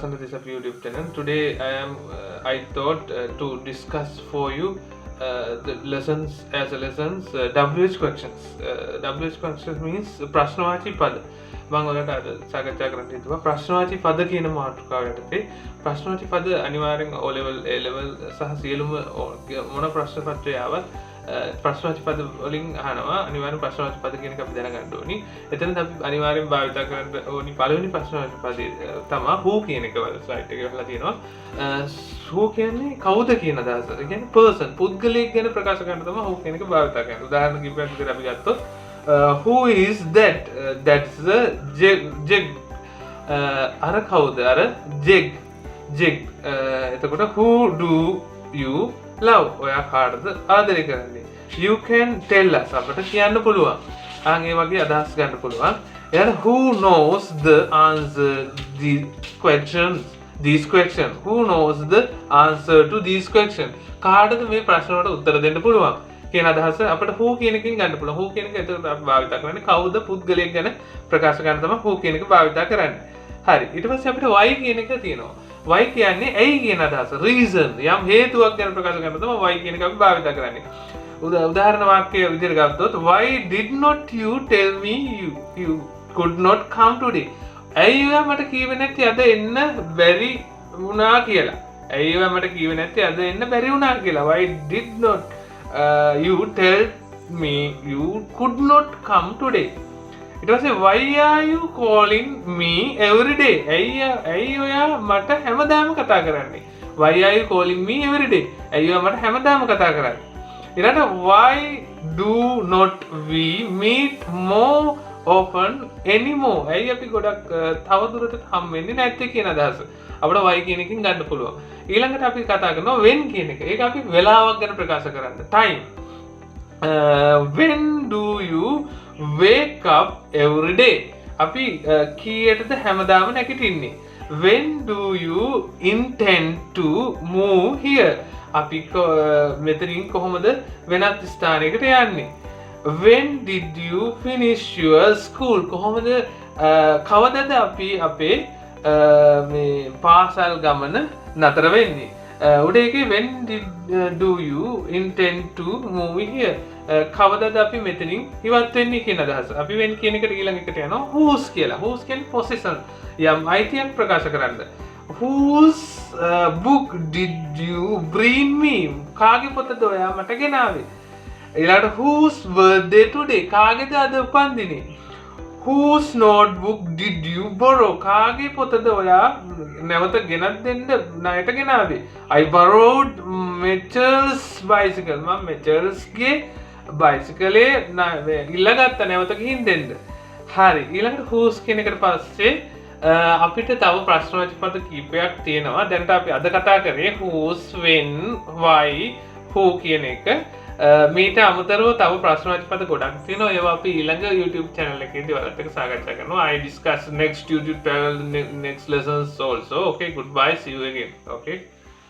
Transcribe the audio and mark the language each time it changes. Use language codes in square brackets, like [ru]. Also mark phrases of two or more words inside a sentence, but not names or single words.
[en] Up YouTube channel. Today I thought to discuss for you the lessons as a lessons WH questions. WH questions means [si] ප්‍රශ්නවාචී පද. මම ඔයාලට අද සාකච්ඡා කරන්න හිතුවා ප්‍රශ්නවාචී පද කියන මාතෘකාව යටතේ ප්‍රශ්නවාචී පද අනිවාර්යෙන් [en] O level A level [si] සහ සියලුම මොන ප්‍රශ්න පත්‍රය ආවත් ප්‍රශ්නවාචී පද වලින් අහනවා අනිවාර්යෙන් ප්‍රශ්නවාචී පද කියන එක අපි දැනගන්න ඕනි. එතනත් අපි අනිවාර්යෙන් භාවිත කරන්න ඕනි පළවෙනි ප්‍රශ්නවාචී පදේ තමයි who කියන එක වල ස්ලයිඩ් එකේ වහලා තියෙනවා. who කියන්නේ කවුද කියන අදහස. ඒ කියන්නේ person පුද්ගලයෙක් ගැන ප්‍රකාශ කරන්න තමයි who කියන එක භාවිත කරන්නේ. උදාහරණ කිහිපයක් විදිහට අපි ගත්තොත් [en] who is that? That's the jeg. [si] අර කවුද? අර jeg. එතකොට [en] who do you love? [si] ඔයා කාටද ආදරය කරන්නේ? [en] You can tell us. [si] අපිට කියන්න පුළුවන්. ඒ වගේ අදහස් ගන්න පුළුවන්. [en] එයාට who knows the answer these questions? Who knows the answer to these questions? [si] කාටද මේ ප්‍රශ්න වලට උත්තර දෙන්න පුළුවන්? කියන අදහස අපිට who කියන එකෙන් ගන්න පුළුවන්. who කියන එක එතකොට අපි භාවිත කරන්නේ කවුද පුද්ගලයෙක් ගැන ප්‍රකාශ කරන්න තමයි who කියන එක භාවිත කරන්නේ. හරි. ඊට පස්සේ අපිට why කියන එක තියෙනවා. why කියන්නේ ඇයි කියන අදහස. reason යම් හේතුවක් ගැන ප්‍රකාශ කරන්න තමයි why කියන එක අපි භාවිත කරන්නේ. උදාහරණ වාක්‍යය විදිහට ගත්තොත් [en] why did not you tell me you could not come today? [si] ඇයි ඔයා මට කිව්වේ නැත්තේ අද එන්න බැරි වුණා කියලා. ඇයි ඔයා මට කිව්වේ නැත්තේ අද එන්න බැරි වුණා කියලා. [en] why did not you tell me you could not come today? It was a why are you calling me every day? [si] ඇයි ඔයා මට හැමදාම කතා කරන්නේ? [en] Why are you calling me every day? [si] ඇයි ඔයා මට හැමදාම කතා කරන්නේ? ඊළඟට [en] why do not we meet more often anymore? [si] ඇයි අපි ගොඩක් තවදුරටත් හම් වෙන්නේ නැත්තේ කියන අදහස. අපිට why කියන එකෙන් ගන්න පුළුවන්. ඊළඟට අපි කතා කරනවා when කියන එක. ඒක අපි වෙලාවක් ගැන ප්‍රකාශ කරන්න. [en] time. When do you wake up every day? [si] අපි කීයටද හැමදාම නැගිටින්නේ? [en] When do you intend to move here? [si] අපි මෙතනින් කොහොමද වෙනත් ස්ථානයකට යන්නේ? [en] When did you finish your school? [si] කොහොමද කවදද අපි අපේ මේ පාසල් ගමන නතර වෙන්නේ? උඩ එකේ [en] when do you intend to move here? [si] කවදද අපි මෙතනින් ඉවත් වෙන්නේ කියන අදහස. අපි when කියන එකට ඊළඟ එකට යනවා whose කියලා. whose කියන්නේ possession. යම් අයිතියක් ප්‍රකාශ කරන්න. [en] Whose book did you bring me? [si] කාගේ පොතද ඔයා මට ගෙනාවේ? ඊළඟට [en] whose birthday today? [si] කාගේද අද උපන්දිනේ? [en] Whose notebook did you borrow? [si] කාගේ පොතද ඔයා නැවත ගෙනත් දෙන්න ණයට ගෙනාවේ? [en] I borrowed Mitchell's bicycle. [si] මම Mitchellsගේ බයිසිකලේ ඉල්ලගත්තා නැවත ගිහින් දෙන්න. හරි. ඊළඟට whose කියන එකට පස්සේ අපිට තව ප්‍රශ්නවාචක පද කීපයක් තියෙනවා. දැනට අපි අද කතා කරේ whose, when, why, who කියන එක. මීට අමතරව තව ප්‍රශ්නවාචක පද ගොඩක් තියෙනවා. ඒවා අපි ඊළඟ YouTube channel එකේදී ඔයාලත් එක්ක සාකච්ඡා කරනවා. [en] I discuss next YouTube channel next lessons also. Okay, goodbye, see you again. Okay.